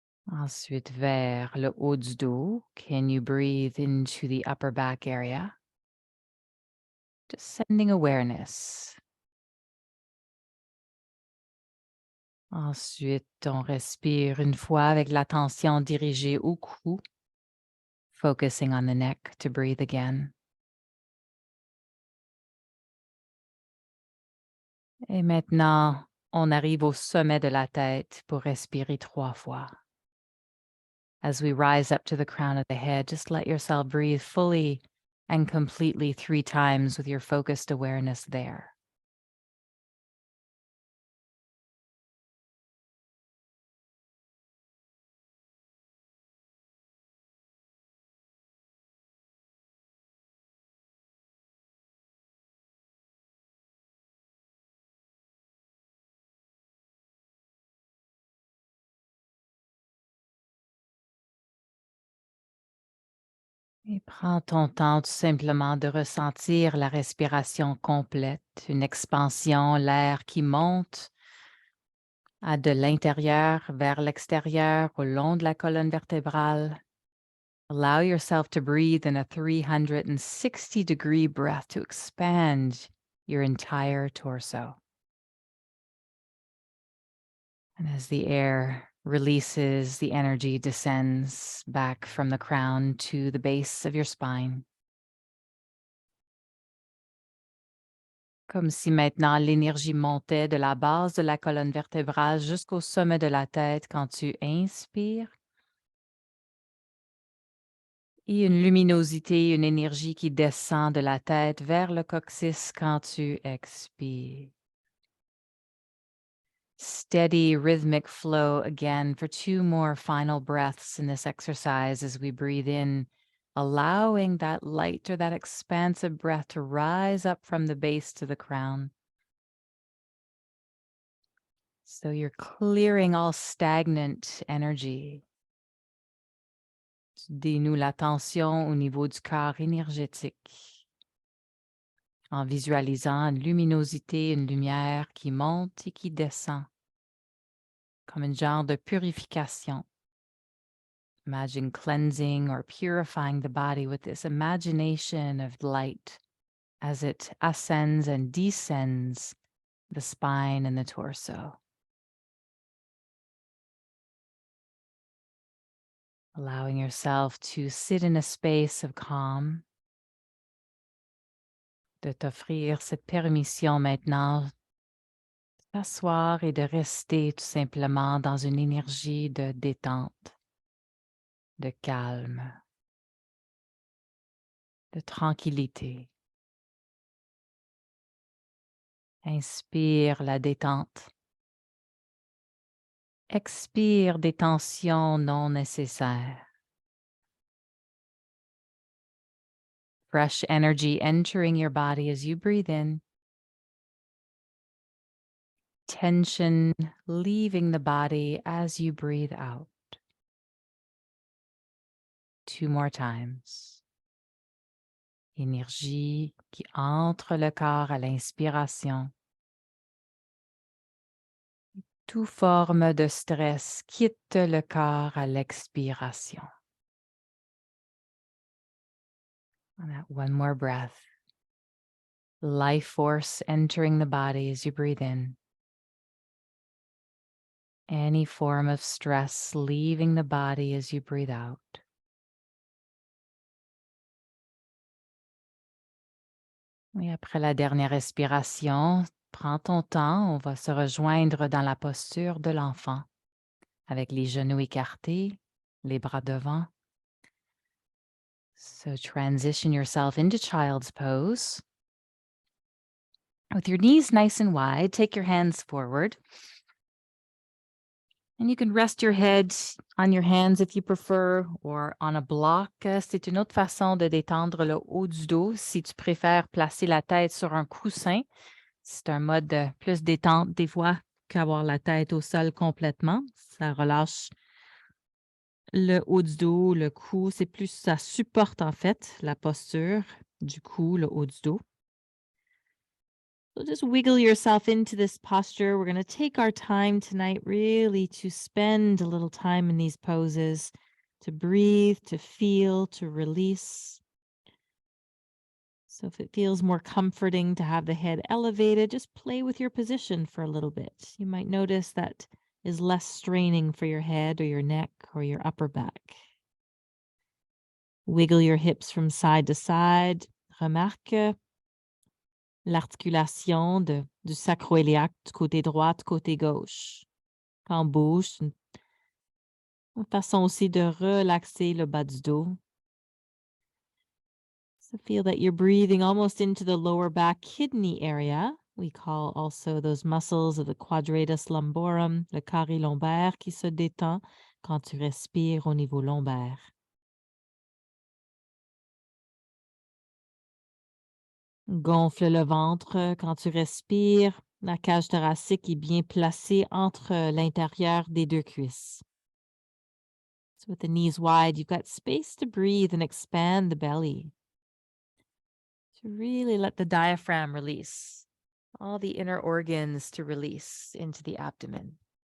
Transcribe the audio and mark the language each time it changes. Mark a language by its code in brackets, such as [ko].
[fr] Ensuite, vers le haut du dos. [en] Can you breathe into the upper back area? Just sending awareness. [fr] Ensuite, on respire une fois avec l'attention dirigée au cou, [en] focusing on the neck to breathe again. [fr] Et maintenant, on arrive au sommet de la tête pour respirer 3 fois. [en] As we rise up to the crown of the head, just let yourself breathe fully and completely 3 times with your focused awareness there. [fr] Et prends ton temps tout simplement de ressentir la respiration complète, une expansion, l'air qui monte de l'intérieur vers l'extérieur au long de la colonne vertébrale. [en] Allow yourself to breathe in a 360-degree breath to expand your entire torso. And as the air releases, the energy descends back from the crown to the base of your spine. [fr] Comme si maintenant l'énergie montait de la base de la colonne vertébrale jusqu'au sommet de la tête quand tu inspires. Et une luminosité, une énergie qui descend de la tête vers le coccyx quand tu expires. [en] Steady rhythmic flow again for 2 more final breaths in this exercise as we breathe in, allowing that light or that expansive breath to rise up from the base to the crown. So you're clearing all stagnant energy. [fr] Tu dénoues la tension au niveau du corps énergétique en visualisant une luminosité, une lumière qui monte et qui descend comme une genre de purification. [en] Imagine cleansing or purifying the body with this imagination of light as it ascends and descends the spine and the torso. Allowing yourself to sit in a space of calm, [fr] de t'offrir cette permission maintenant de t'asseoir et de rester tout simplement dans une énergie de détente, de calme, de tranquillité. Inspire la détente. Expire des tensions non nécessaires. [en] Fresh energy entering your body as you breathe in. Tension leaving the body as you breathe out. 2 more times. [fr] Énergie qui entre le corps à l'inspiration. Toute forme de stress quitte le corps à l'expiration. [en] And that one more breath. Life force entering the body as you breathe in. any form of stress leaving the body as you breathe out. [fr] Et après la dernière respiration, prends ton temps, on va se rejoindre dans la posture de l'enfant, avec les genoux écartés, les bras devant. [en] So transition yourself into child's pose. With your knees nice and wide, take your hands forward. And you can rest your head on your hands if you prefer, or on a block. [fr] C'est une autre façon de détendre le haut du dos si tu préfères placer la tête sur un coussin. C'est un mode plus détente des fois qu'avoir la tête au sol complètement. Ça relâche le haut du dos, le cou. C'est plus, ça supporte en fait la posture du cou, le haut du dos. [en] So just wiggle yourself into this posture. We're going to take our time tonight really to spend a little time in these poses, to breathe, to feel, to release. So if it feels more comforting to have the head elevated, just play with your position for a little bit. You might notice that is less straining for your head or your neck or your upper back. Wiggle your hips from side to side. [fr] Remarque l'articulation du sacro-iliaque du côté droit, du côté gauche. Quand on bouge, c'est une façon aussi de relaxer le bas du dos. [en] So feel that you're breathing almost into the lower back kidney area. We call also those muscles of the quadratus lumborum, [fr] le carré lombaire qui se détend quand tu respires au niveau lombaire. Gonfle le ventre quand tu respires. La cage thoracique est bien placée entre l'intérieur des deux cuisses. [en] So with the knees wide, you've got space to breathe and expand the belly. To really let the diaphragm release, all the inner organs to release into the abdomen.